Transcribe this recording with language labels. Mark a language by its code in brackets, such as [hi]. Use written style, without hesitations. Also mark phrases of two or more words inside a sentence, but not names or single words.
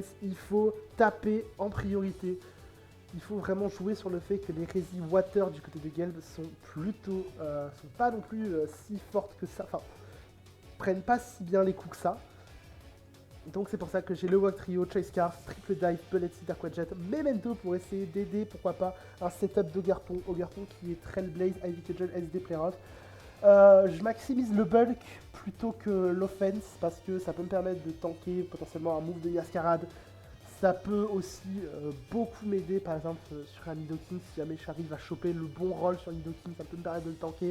[fr] Il faut taper en priorité. Il faut vraiment jouer sur le fait que les Resi Water du côté de Gelb sont plutôt, sont pas non plus si fortes que ça. Enfin, prennent pas si bien les coups que ça. Donc c'est pour ça que j'ai le Wactrio, Chase Scarf, Triple Dive, Bullet Seed, Aquajet, Memento pour essayer d'aider, pourquoi pas, un setup d'Ogarpon. Ogarpon qui est Trailblaze, Ivy Cudgel, SD Playoff. Je maximise le bulk plutôt que l'offense parce que ça peut me permettre de tanker potentiellement un move de Yascarade. Ça peut aussi beaucoup m'aider par exemple sur un Nidoking si jamais j'arrive à choper le bon rôle sur Nidoking, ça peut me permettre de le tanker.